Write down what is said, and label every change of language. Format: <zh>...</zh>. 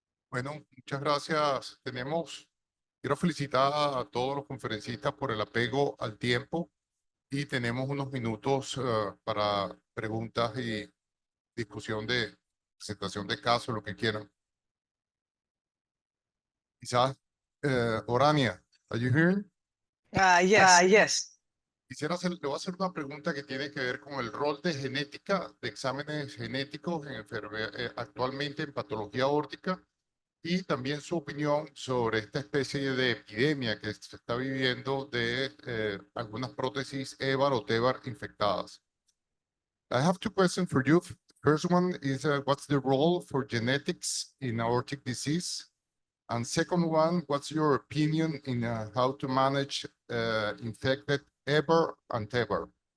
<es>Bueno, muchas gracias. Quiero felicitar a todos los conferencistas por el apego al tiempo y tenemos unos minutos para preguntas y discusión de presentación de casos, lo que quieran. Quizás,</es> <en>Orania, are you hearing? Yes.</en> <es>le voy a hacer una pregunta que tiene que ver con el rol de genética, de exámenes genéticos actualmente en patología aórtica y también su opinión sobre esta especie de epidemia que se está viviendo de algunas prótesis EVAR o TEVAR infectadas.</es> <en>I have two questions for you. First one is what's the role for genetics in aortic disease? And second one, what's your opinion in how to manage infected EVAR and TEVAR?</en>